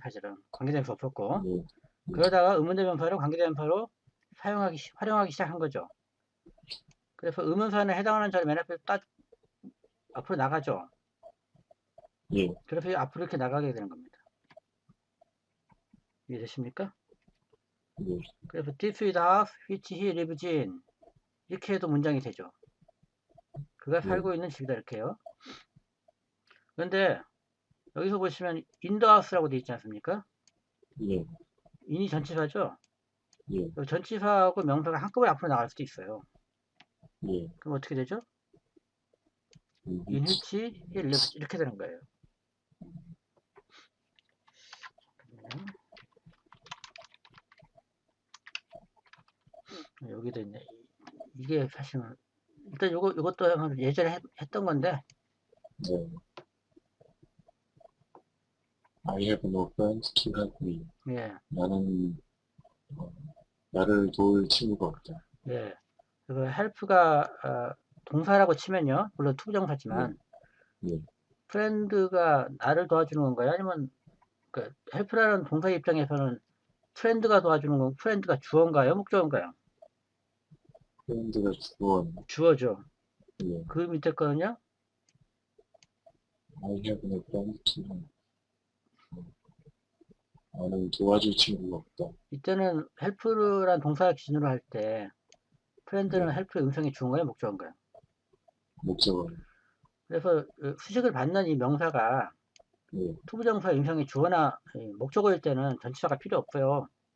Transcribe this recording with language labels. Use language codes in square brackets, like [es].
[ko] 사실은 관계대명사 없었고. 예. 그러다가 의문대명사를 관계대명사로 활용하기 시작한 거죠. 그래서 의문사에 해당하는 자리 맨 앞에 딱 앞으로 나가죠. 예. 그래서 앞으로 이렇게 나가게 되는 겁니다. 이해되십니까? 예. [en] 그래서 this is the house which he lives in [ko] 이렇게 해도 문장이 되죠. 그가 살고 있는 집이다 이렇게요. 그런데 여기서 보시면 [en] in the house [ko] 라고 되어 있지 않습니까? 예. in이 전치사죠. 예. 전치사하고 명사가 한꺼번에 앞으로 나갈 수도 있어요. 예. 그럼 어떻게 되죠? [en] in which he lives [ko] 이렇게 되는 거예요. 여기도 있네. 이게 사실은 일단 이것도 예전에 했던 건데. 네. [en] I have no friends to help me. [ko] 예. 나를 도울 친구가 없다. 예. 그 help가 동사라고 치면요. 물론 투부정사지만 예. friend가 나를 도와주는 건가요? 아니면 그 help라는 동사 입장에서는 friend가 도와주는 건 friend가 주어인가요? 목적어인가요? friend가 주어죠. 예. 그 밑에 거는요? [en] I have no friends to help. [ko] 나는 도와줄 친구가 없다. 이때는 help라는 동사를 기준으로 할 때 friend는 help의 음성이 주어인가요? 목적어인가요? 목적어. 그래서 수식을 받는 이 명사가 투부정사 음성이 주어나 목적어일 때는 전치사가 필요 없어요.